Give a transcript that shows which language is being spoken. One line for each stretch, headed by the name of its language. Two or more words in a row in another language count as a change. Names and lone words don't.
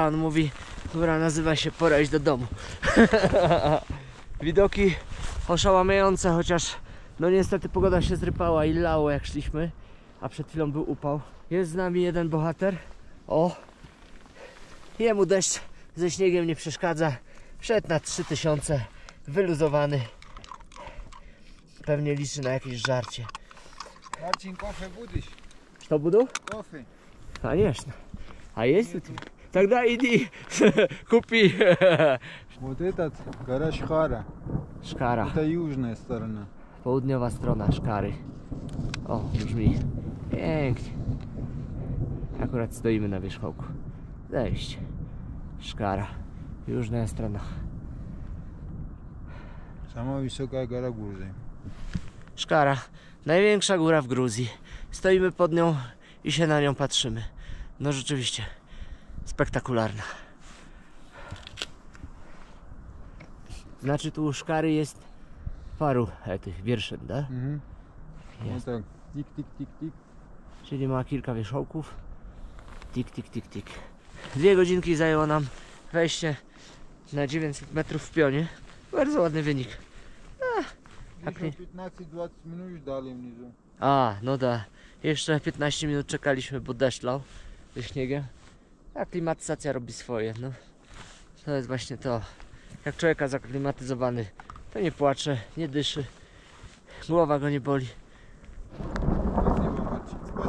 Polish: On mówi, góra nazywa się Pora iść do domu. Widoki oszałamiające, chociaż no niestety pogoda się zrypała i lało jak szliśmy, a przed chwilą był upał. Jest z nami jeden bohater. O! Jemu deszcz ze śniegiem nie przeszkadza. Wszedł na 3000, wyluzowany. Pewnie liczy na jakieś żarcie. Marcin,
Russian: кофе будешь? Что буду? Кофе. Конечно. А есть у тебя? Тогда иди, купи. Вот этот гора Шкара.
Polish: Szkara.
Russian: Это южная сторона.
Polish: Południowa strona Szkary. O, brzmi pięknie. Akurat stoimy na wierzchołku. Zejść. Szkara. Jużna strona.
Russian: Самая высокая гора Грузии.
Polish: Szkara. Największa góra w Gruzji. Stoimy pod nią i się na nią patrzymy. No rzeczywiście. Spektakularna. Znaczy tu u Szkary jest paru tych wierszyn, da?
Russian: Вот так. Тик, тик, тик, тик.
Polish: Czyli ma kilka wierzchołków. Tik, tik, tik, tik. 2 godzinki zajęło nam wejście na 900 metrów w pionie. Bardzo ładny wynik.
Russian: Еще 15-20 минут ждали внизу.
Polish: A, no da. Jeszcze 15 minut czekaliśmy, bo deszcz lał ze śniegiem. A klimatyzacja robi swoje. No. To jest właśnie to. Jak człowieka zaklimatyzowany, to nie płacze, nie dyszy. Głowa go nie boli.
Russian: Спасибо, Марчин.